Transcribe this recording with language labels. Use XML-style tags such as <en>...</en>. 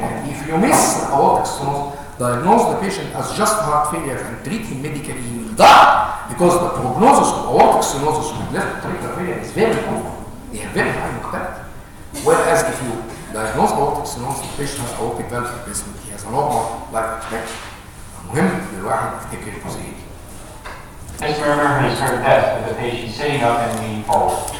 <en>And if you miss aortic stenosis, diagnose the patient as just heart failure and treat him medically, he will die. Because the prognosis of aortic stenosis with left ventricular failure is very poor. They have very high mortality. Whereas if you diagnose aortic stenosis, the patient has aortic valve replacement, he has a normal life expectancy.</en> <ar>مهم للواحد يفتكر الجزئيه دي.</ar> <en>This murmur is heard best with the patient sitting up and leaning forward.</en>